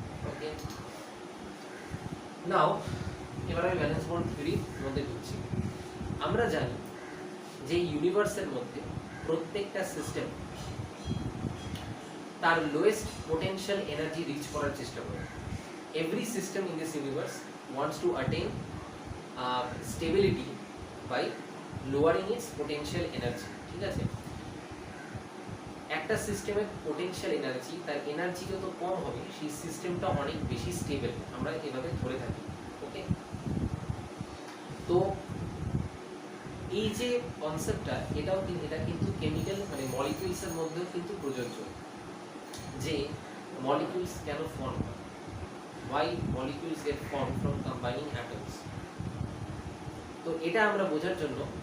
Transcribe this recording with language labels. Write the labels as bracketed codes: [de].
[bn] ওকে, নাও এবার আমি valence bond থিওরির মধ্যে ঢুকছি। আমরা জানি যে ইউনিভার্সের মধ্যে প্রত্যেকটা সিস্টেম তার লোয়েস্ট পোটেনশিয়াল এনার্জি রিচ করার চেষ্টা করে। [en] every system in this universe wants to attain stability by lowering its potential energy, [bn] ঠিক আছে। একটা সিস্টেমের পোটেনশিয়াল এনার্জি, তার এনার্জি যত কম হবে, সেই সিস্টেমটা অনেক বেশি স্টেবল, আমরা এভাবে ধরে থাকি। ওকে, তো এই যে কনসেপ্টটা, এটা কিন্তু কেমিক্যাল, মানে মলিকিউলসের মধ্যেও কিন্তু প্রযোজ্য, যে মলিকিউলস কেন ফর্ম হয়, [en] why molecules get formed from combining atoms। [bn] তো এটা আমরা বোঝার জন্য